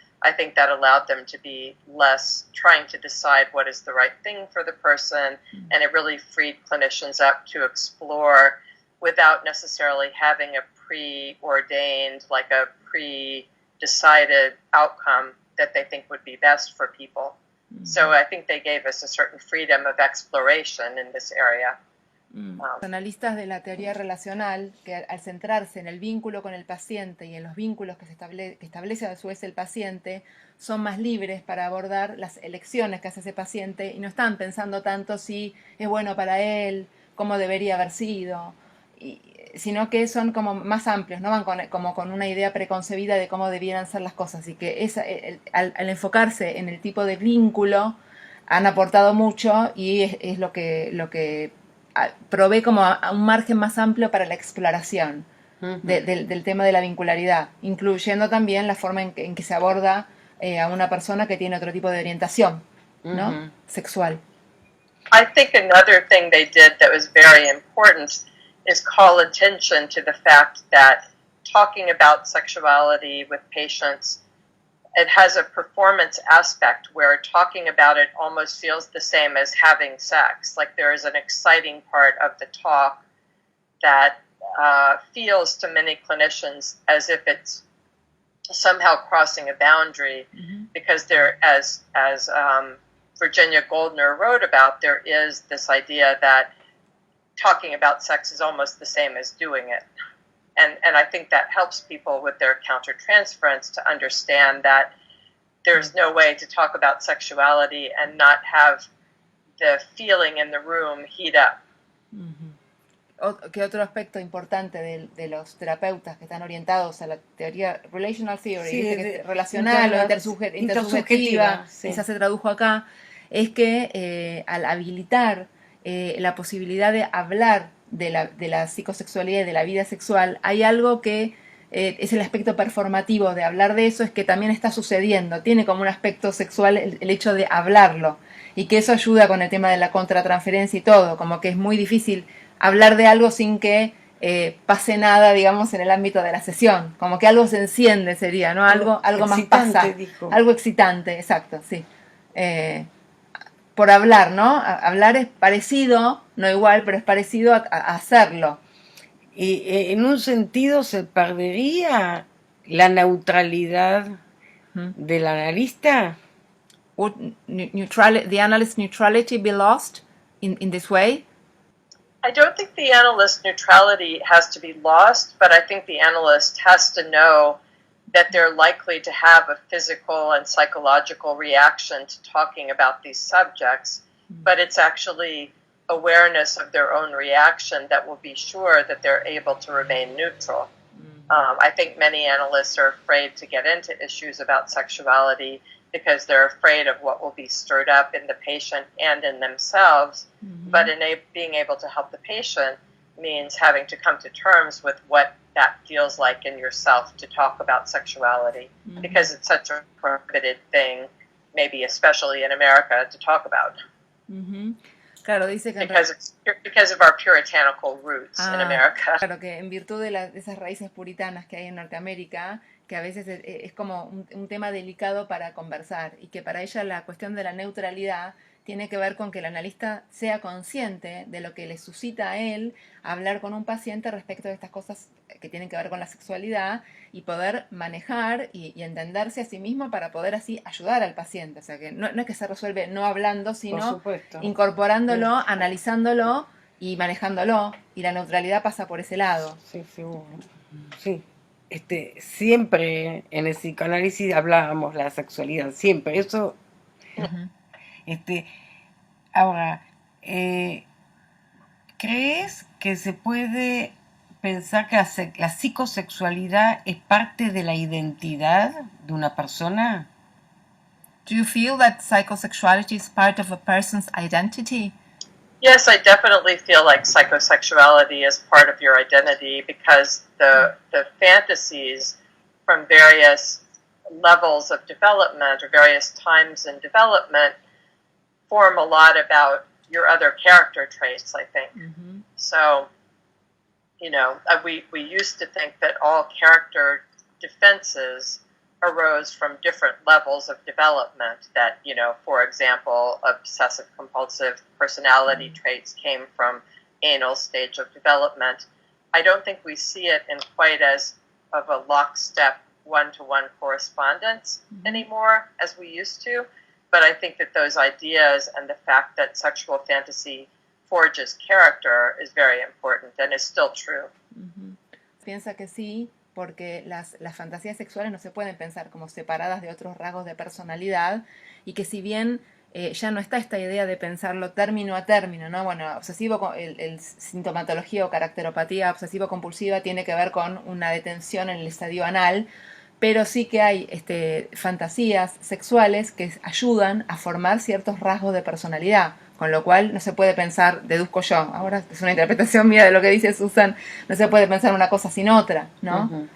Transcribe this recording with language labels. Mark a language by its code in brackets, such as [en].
[en] I think that allowed them to be less trying to decide what is the right thing for the person, and it really freed clinicians up to explore without necessarily having a preordained, like a pre-decided outcome that they think would be best for people. So I think they gave us a certain freedom of exploration in this area. [es] Los analistas de la teoría relacional, que al centrarse en el vínculo con el paciente y en los vínculos que establece a su vez el paciente, son más libres para abordar las elecciones que hace ese paciente y no están pensando tanto si es bueno para él, cómo debería haber sido. sino que son como más amplios, no van como con una idea preconcebida de cómo debieran ser las cosas, y que al enfocarse en el tipo de vínculo han aportado mucho, y es lo que provee como a un margen más amplio para la exploración del tema de la vincularidad, incluyendo también la forma en que se aborda a una persona que tiene otro tipo de orientación, ¿no? Sexual. [en] I think another thing they did that was very important is call attention to the fact that talking about sexuality with patients, it has a performance aspect where talking about it almost feels the same as having sex. Like there is an exciting part of the talk that feels to many clinicians as if it's somehow crossing a boundary, because there, as Virginia Goldner wrote about, there is this idea that talking about sex is almost the same as doing it. And I think that helps people with their countertransference to understand that there's no way to talk about sexuality and not have the feeling in the room heat up. [es] ¿Qué otro aspecto importante de los terapeutas que están orientados a la teoría [en] relational theory, [es] sí, relacional o intersubjetiva, sí. quizás se tradujo acá, es que al habilitar la posibilidad de hablar de la psicosexualidad y de la vida sexual, hay algo que es el aspecto performativo de hablar de eso, es que también está sucediendo, tiene como un aspecto sexual el hecho de hablarlo, y que eso ayuda con el tema de la contratransferencia y todo, como que es muy difícil hablar de algo sin que pase nada, digamos, en el ámbito de la sesión, como que algo se enciende sería, ¿no? Algo más pasa, dijo. algo excitante, exacto, sí. Por hablar, ¿no? Hablar es parecido, no igual, pero es parecido a hacerlo. Y en un sentido se perdería la neutralidad del analista. [en] Would the analyst's neutrality be lost in this way? I don't think the analyst's neutrality has to be lost, but I think the analyst has to know that they're likely to have a physical and psychological reaction to talking about these subjects, but it's actually awareness of their own reaction that will be sure that they're able to remain neutral. I think many analysts are afraid to get into issues about sexuality because they're afraid of what will be stirred up in the patient and in themselves. But being able to help the patient means having to come to terms with what that feels like in yourself to talk about sexuality, because it's such a prohibited thing, maybe especially in America, to talk about. [es] Claro, dice que [en] because of our puritanical roots in America. [es] Claro, que en virtud de esas raíces puritanas que hay en Norteamérica, que a veces es como un tema delicado para conversar, y que para ella la cuestión de la neutralidad tiene que ver con que el analista sea consciente de lo que le suscita a él hablar con un paciente respecto de estas cosas que tienen que ver con la sexualidad, y poder manejar y entenderse a sí mismo para poder así ayudar al paciente. O sea, que no es que se resuelve no hablando, sino incorporándolo, analizándolo y manejándolo, y la neutralidad pasa por ese lado. Sí, seguro. Sí. Siempre en el psicoanálisis hablábamos de la sexualidad, siempre. Eso. Ahora, ¿crees que se puede pensar que la psicosexualidad es parte de la identidad de una persona? [en] Do you feel that psychosexuality is part of a person's identity? Yes, I definitely feel like psychosexuality is part of your identity, because the fantasies from various levels of development or various times in development form a lot about your other character traits, I think. So, we used to think that all character defenses arose from different levels of development, that, for example, obsessive compulsive personality traits came from anal stage of development. I don't think we see it in quite as of a lockstep one-to-one correspondence anymore as we used to, but I think that those ideas and the fact that sexual fantasy forges character is very important and is still true. [es] Piensa que sí, porque las fantasías sexuales no se pueden pensar como separadas de otros rasgos de personalidad, y que si bien ya no está esta idea de pensarlo término a término, ¿no? Bueno, el sintomatología o caracteropatía obsesivo-compulsiva tiene que ver con una detención en el estadio anal, pero sí que hay fantasías sexuales que ayudan a formar ciertos rasgos de personalidad, con lo cual no se puede pensar, deduzco yo, ahora es una interpretación mía de lo que dice Susan, no se puede pensar una cosa sin otra, ¿no?